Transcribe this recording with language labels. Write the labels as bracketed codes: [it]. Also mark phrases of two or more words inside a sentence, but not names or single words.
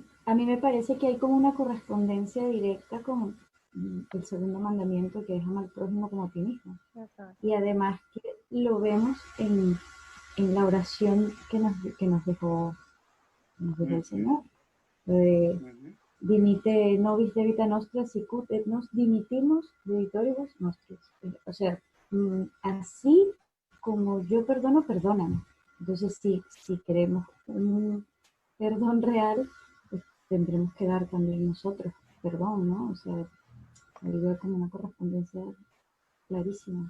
[es] a mí me parece que hay como una correspondencia directa con el segundo mandamiento, que es amar al prójimo como a ti mismo. Exacto. Y además que lo vemos en la oración que nos dejó el Señor. Ujú. [la] Dimite nobis debita nostra sicut et nos dimitimos debitoribus nostris. [es] O sea, así como yo perdono, perdóname. Entonces, si queremos un perdón real, pues tendremos que dar también nosotros perdón, ¿no? O sea, ahí veo como una correspondencia clarísima.